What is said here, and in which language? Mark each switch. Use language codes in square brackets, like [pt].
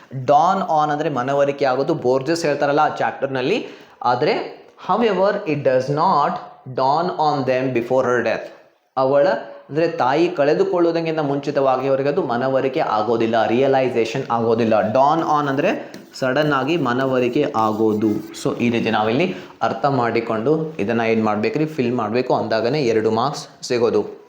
[kn] Don on ಅಂದರೆ ಮನವರಿಕೆ ಆಗೋದು, ಬೋರ್ಜಸ್ ಹೇಳ್ತಾರಲ್ಲ ಆ ಚಾಪ್ಟರ್ನಲ್ಲಿ. [en] ಆದರೆ however, it does not dawn on them before her death. [kn] ಅವಳ ಅಂದರೆ ತಾಯಿ ಕಳೆದುಕೊಳ್ಳುವುದಕ್ಕಿಂತ ಮುಂಚಿತವಾಗಿ ಅವರಿಗೆ ಅದು ಮನವರಿಕೆ ಆಗೋದಿಲ್ಲ, ರಿಯಲೈಸೇಷನ್ ಆಗೋದಿಲ್ಲ. ಡಾನ್ ಆನ್ ಅಂದರೆ ಸಡನ್ ಆಗಿ ಮನವರಿಕೆ ಆಗೋದು. ಸೊ ಈ ರೀತಿ ನಾವಿಲ್ಲಿ ಅರ್ಥ ಮಾಡಿಕೊಂಡು ಇದನ್ನು ಏನು ಮಾಡಬೇಕ್ರಿ, ಫಿಲ್ ಮಾಡಬೇಕು, ಅಂದಾಗನೇ 2 ಮಾರ್ಕ್ಸ್ ಸಿಗೋದು.